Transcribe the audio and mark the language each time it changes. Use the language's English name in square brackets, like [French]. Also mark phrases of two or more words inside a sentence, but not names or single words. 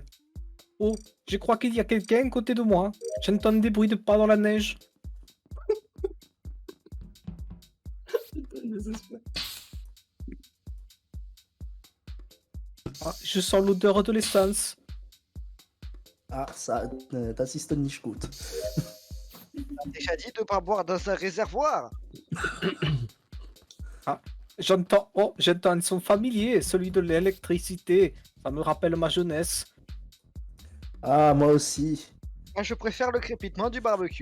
[French] Oh, je crois qu'il y a quelqu'un à côté de moi. J'entends des bruits de pas dans la neige. Ah, je sens l'odeur de l'essence. Ah, ça, [German] das ist nicht gut. [French] T'as déjà dit de pas boire dans un réservoir. J'entends, oh, j'entends un son familier, celui de l'électricité. Ça me rappelle ma jeunesse. Ah, moi aussi. Moi, je préfère le crépitement du barbecue.